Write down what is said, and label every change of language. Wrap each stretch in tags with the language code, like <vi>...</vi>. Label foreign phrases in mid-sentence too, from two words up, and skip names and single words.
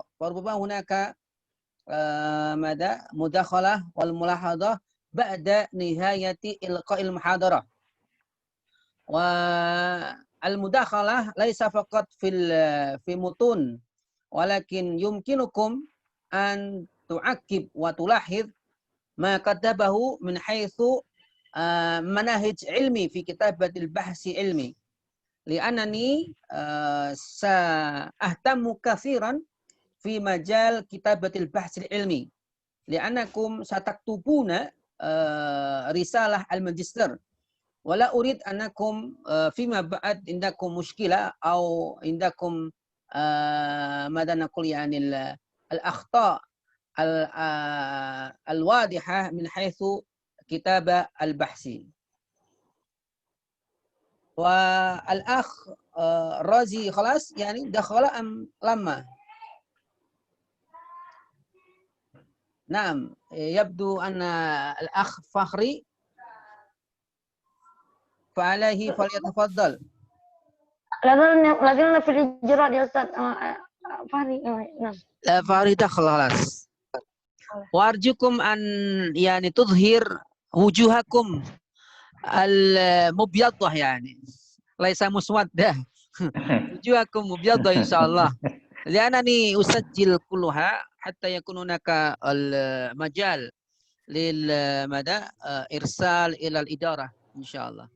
<ar>وربما هناك مداخلة والملاحظة بعد نهاية إلقاء المحاضرة. والمداخلة ليس فقط في متون ولكن يمكنكم أن تعقب وتلاحظ ما كتبه من حيث مناهج علمي في كتابة البحث علمي لأنني سأهتم كثيرا في مجال كتابة البحث علمي لأنكم ستكتبون رسالة الماجستير ولا أريد أنكم فيما بعد عندكم مشكلة أو عندكم مدنا نقول يعني الأخطاء الواضحة من حيث كتابة البحث. والأخ رازي خلاص يعني دخل أم لما. نعم يبدو أن الأخ فخري فعليه فليتفضل. Lagi في إجراء يا أستاذ فهري. Nah. لا فهري دخل خلاص وأرجوكم أن يعني تظهر وجوهكم المبيضة يعني. ليس مسودة. وجوهكم مبيضة إن شاء الله لأنني أسجل كلها حتى يكون هناك المجال للمدى إرسال إلى الإدارة إن شاء الله.</ar>